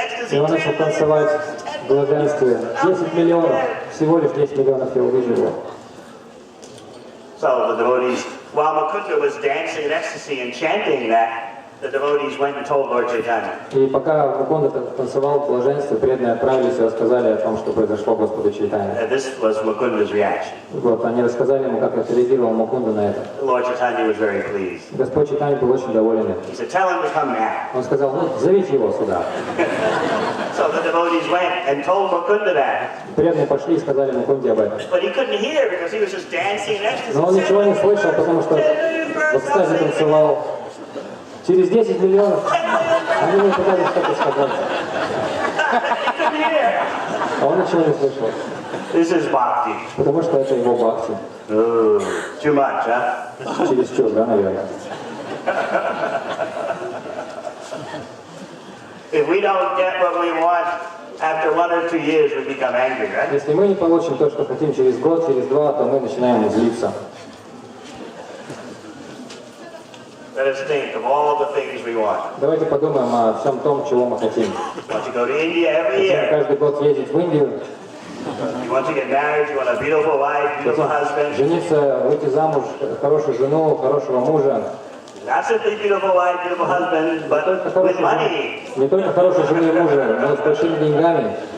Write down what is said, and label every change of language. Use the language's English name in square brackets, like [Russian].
[Russian] И он начал танцевать в блаженстве. 10 миллионов. Всего лишь 10 миллионов я увижу его. [English] So the devotees, while Mukunda was dancing in ecstasy and chanting that, the devotees went and told Lord Chaitanya. [Russian] И пока Мукунда танцевал в блаженстве, преданные отправились и рассказали о том, что произошло Господу Чайтанье. [English] And this was Mukunda's reaction. [Russian] Вот, они рассказали ему, как отреагировал Мукунда на это. [English] Lord Chaitanya was very pleased. [Russian] Господь Чайтанья был очень доволен этим. [English] He said, tell him to come now. [Russian] Он сказал, ну, зовите его сюда. [English] So the devotees went and told Mukunda that. [Russian] Преданные пошли и сказали Мукунде об этом. [English] But he couldn't hear because he was just dancing in ecstasy. [Russian] Но он ничего не слышал, потому что в экстазе танцевал. Через 10 миллионов они мне пытались что-то сказать. А он ничего не слышал. [English] This is bhakti. [Russian] Потому что это его бхакти. [English] Too much, huh? [Russian] Чересчур, да, наверное. [English] If we don't get what we want, after 1 or 2 years we become angry, right? [Russian] Если мы не получим то, что хотим через год, через два, то мы начинаем злиться. [English] Let us think of all the things we want. [Russian] Давайте подумаем о всем том, чего мы хотим. [English] You want to go to India every [Russian] Хотим [English] year. [Russian] каждый год ездить в Индию, [English] You want to get married. You want a beautiful wife, beautiful husband. [Russian] жениться, выйти замуж, хорошую жену, хорошего мужа. Not simply beautiful wife, beautiful husband, but with money. Не только хорошей жены и мужа, но с большими деньгами.